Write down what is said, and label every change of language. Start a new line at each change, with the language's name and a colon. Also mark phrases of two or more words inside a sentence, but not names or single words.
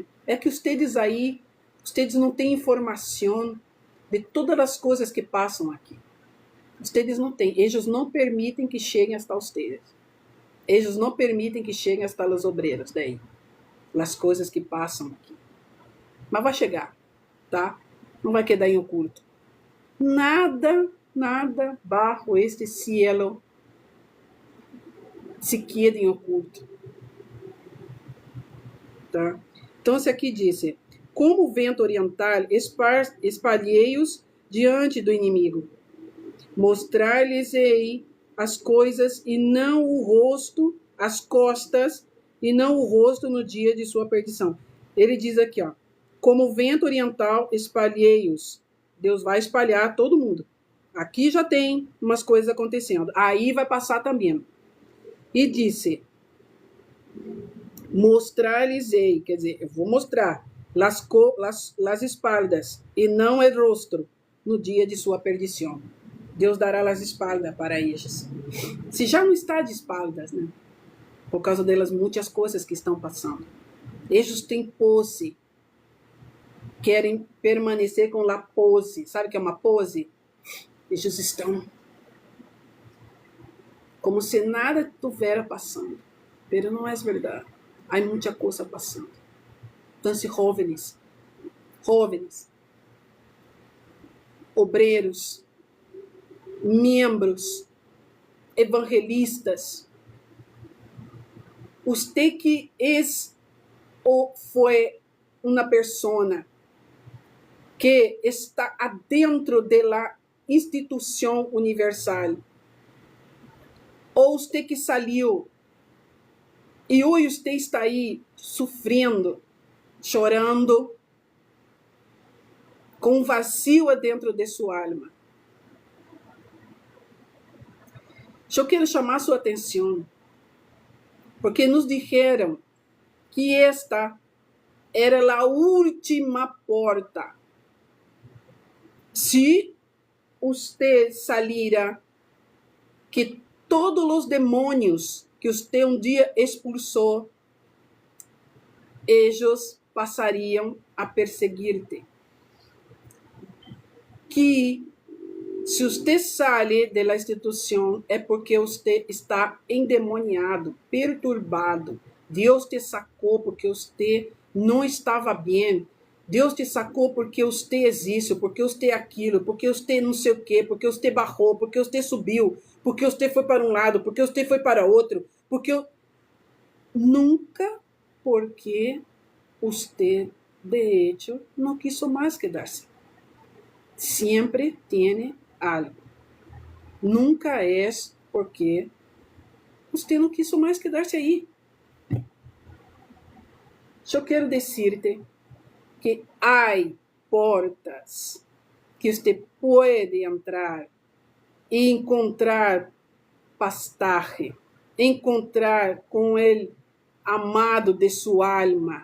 Portuguese: É que vocês aí, vocês não têm informação de todas as coisas que passam aqui. Vocês não têm. Eles não permitem que cheguem hasta vocês. Eles não permitem que cheguem hasta os obreiros daí. As coisas que passam aqui. Mas vai chegar, tá? Não vai quedar em oculto.
Spanish: Nada bajo este cielo se queda
Portuguese: em oculto. Tá? Então, aqui diz, como o vento oriental, espalhei-os diante do inimigo. Mostrar-lhes-ei as coisas e não o rosto, as costas, e não o rosto no dia de sua perdição. Ele diz aqui, ó, como o vento oriental, espalhei-os. Deus vai espalhar todo mundo. Aqui já tem umas coisas acontecendo. Aí vai passar também. E disse, mostrar-lhes-ei, quer dizer, eu vou mostrar
Spanish: las espaldas
Portuguese: e não o rosto no dia de sua perdição. Deus dará as espaldas para eles. Se já não está de espaldas, né? Por causa delas muitas coisas que estão passando. Eles têm pose. Querem permanecer com a pose. Sabe o que é uma pose? Eles estão como se nada estivesse passando. Mas não é verdade. Há muita coisa passando. Então, jóvenes, obreiros, membros,
Spanish: evangelistas, usted que es o fue una persona que está adentro de la institución universal,
Portuguese: ou usted que saiu e hoje usted está aí sofrendo, chorando, com um vazio dentro de sua alma. Eu quero chamar sua atenção,
Spanish: porque nos dijeron que esta era
Portuguese: a última porta. Se
Spanish: usted salira,
Portuguese: que todos os demônios que usted um dia expulsou, eles passariam a perseguir-te. Que se
Spanish: usted sale de la
Portuguese: instituição é porque usted está endemoniado, perturbado. Deus te sacou porque usted não estava bem. Deus te sacou porque usted é isso, porque usted é aquilo, porque usted não sei o quê, porque usted barrou, porque usted subiu, porque usted foi para um lado, porque usted foi para outro, nunca porque
Spanish: usted de hecho
Portuguese: não quiso mais quedar-se. Sempre tem algo. Nunca é porque você não quis mais quedar-se aí. Eu quero dizer-te que há portas que você pode entrar e encontrar pastaje, encontrar com o amado de sua alma.